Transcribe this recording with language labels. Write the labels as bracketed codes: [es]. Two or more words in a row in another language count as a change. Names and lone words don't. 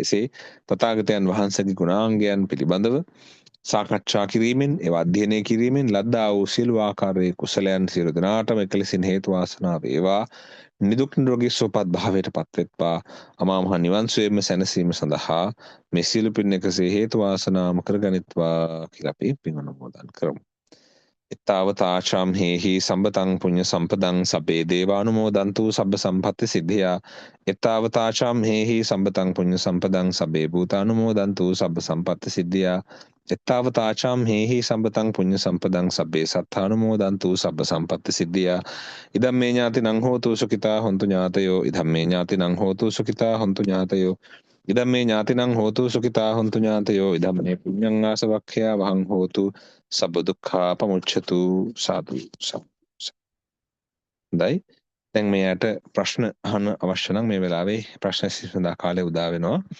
[si] එසේ තථාගතයන් වහන්සේගේ ගුණාංගයන් පිළිබඳව සාකච්ඡා කිරීමෙන් ඒවා අධ්‍යයනය කිරීමෙන් ලද්දා වූ සියලු ආකාරයේ කුසලයන් සියලු දෙනාටම එකලෙසින් හේතු වාසනා වේවා. නිදුක් නිරෝගී සුවපත් භාවයට පත්වෙත්වා. අමා මහ නිවන් සුවේම සැනසීම සඳහා මේ සියලු පින් එකසේ හේතු වාසනාම කරගනිත්වා කියලා අපි පින් අනුමෝදන් කරමු. [pi] ittavataචාම් හේහි සම්පතං පුඤ්ඤ සම්පදං සබ්බේ දේවානුමෝදන්තු සබ්බ සම්පත්ති සිද්ධියා. ittavataචාම් හේහි සම්පතං පුඤ්ඤ සම්පදං සබ්බේ භූතානුමෝදන්තු සබ්බ සම්පත්ති සිද්ධියා. ittavataචාම් හේහි සම්පතං පුඤ්ඤ සම්පදං සබ්බේ සත්තානුමෝදන්තු සබ්බ සම්පත්ති සිද්ධියා. ඉදම්මේ ඥාතිනං හෝතු සුඛිතා හොන්තු ඥාතයෝ ඉදම්මේ ඥාතිනං හෝතු සුඛිතා හොන්තු ඥාතයෝ ඉදම්මේ ඥාතිනං හෝතු සුඛිතා හොන්තු ඥාතයෝ ඉදම්මේ පුඤ්ඤං ආසවක්ඛයා වහං හෝතු සබ්බ දුක්ඛා පමුච්ඡතු සාදු සාදු. [si] දැන් මෙයාට ප්‍රශ්න අහන්න අවශ්‍ය නම් මේ වෙලාවේ ප්‍රශ්න සඳහා කාලය උදා වෙනවා.